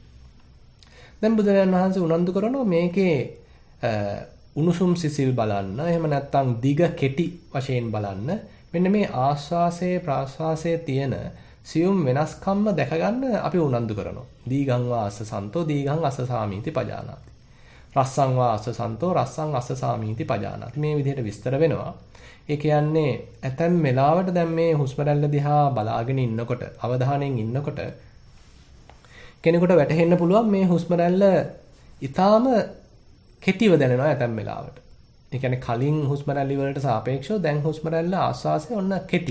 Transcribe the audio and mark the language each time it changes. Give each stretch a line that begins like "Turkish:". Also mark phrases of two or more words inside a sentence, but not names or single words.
Sinhala: දැන් බුදුරජාණන් වහන්සේ උනන්දු කරනවා මේකේ උණුසුම් සිසිල් බලන්න එහෙම නැත්නම් දිග කෙටි වශයෙන් බලන්න මෙන්න මේ ආශ්වාසයේ ප්‍රාශ්වාසයේ තියෙන සියුම් වෙනස්කම්ම දැක ගන්න අපි උනන්දු කරනවා.
Pali: දීගං වාස සන්තෝ දීගං අස්ස සාමීති පජානාති. රස්සං වාස සන්තෝ රස්සං අස්ස සාමීති පජානාති.
Sinhala: මේ විදිහට විස්තර වෙනවා. ඒ කියන්නේ ඇතැම් වෙලාවට දැන් මේ හුස්ම රැල්ල දිහා බලාගෙන ඉන්නකොට අවධානයෙන් ඉන්නකොට කෙනෙකුට වැටහෙන්න පුළුවන් මේ හුස්ම රැල්ල ඊටාම කෙටිව දැනෙනවා ඇතැම් වෙලාවට. ඒ කියන්නේ කලින් හුස්ම රැලි වලට සාපේක්ෂව දැන් හුස්ම රැල්ල ආස්වාසය ඔන්න කෙටි.